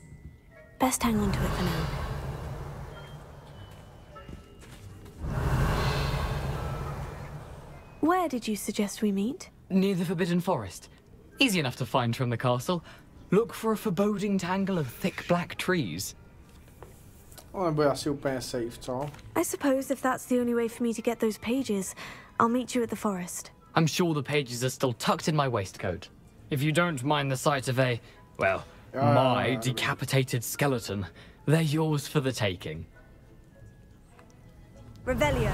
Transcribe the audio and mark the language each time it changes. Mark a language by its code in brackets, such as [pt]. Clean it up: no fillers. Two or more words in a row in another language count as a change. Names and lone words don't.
[en] Best hang on to it for now. Where did you suggest we meet? Near the Forbidden Forest. Easy enough to find from the castle. Look for a foreboding tangle of thick black trees. [cs] Nebude asi úplně safe, co? [en] I suppose if that's the only way for me to get those pages, I'll meet you at the forest. I'm sure the pages are still tucked in my waistcoat. If you don't mind the sight of a, well, my decapitated skeleton, they're yours for the taking. Revelio.